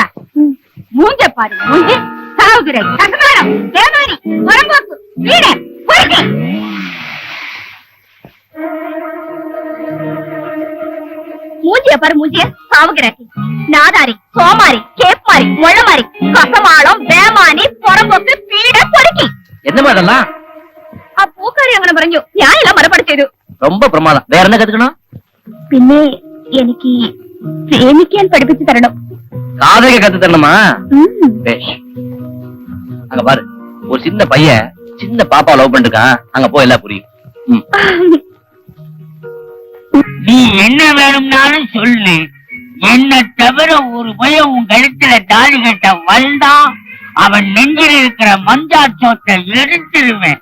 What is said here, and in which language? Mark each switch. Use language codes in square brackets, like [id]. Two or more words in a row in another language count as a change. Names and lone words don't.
[ta] மூஞ்ச பாரு, மூஞ்சி சாவுகிற கசமாரம் தேவாரி புறம்போக்கு வீடு பொறுக்கி. மூஞ்சிய பாரு, மூஞ்சிய சாவுகிறாக்கி நாதாரி சோமாரி கேப்மாரி முள்ளமாரி கசமாளம் வேமானி புறம்போக்கு வீட பொறுக்கி. என்னமா அதெல்லாம்? [ml] ആ പൂക്കാരി അങ്ങനെ പറഞ്ഞു. ഞാനെല്ലാം മറുപടി ചെയ്തു. [ta] ரொம்ப பிரமாதம். வேற என்ன கத்துக்கணும்? [ml] പിന്നെ എനിക്ക് പ്രേമിക്കാൻ പഠിപ്പിച്ചു തരണം. [ta] காதலிக்க கத்து தரணுமா? பேஷ். அங்க பாரு, ஒரு சின்ன பையன் சின்ன பாப்பா லவ் பண்ணிருக்கான். அங்க போய் எல்லாம் புரியும். நீ என்ன வேணும்னாலும் சொல்லு. என்ன தவிர ஒரு பையன் உன் கழுத்துல தாலி கட்ட வந்தான், அவன் நெஞ்சில் இருக்கிற மஞ்சா சோத்தை எடுத்துருவேன்.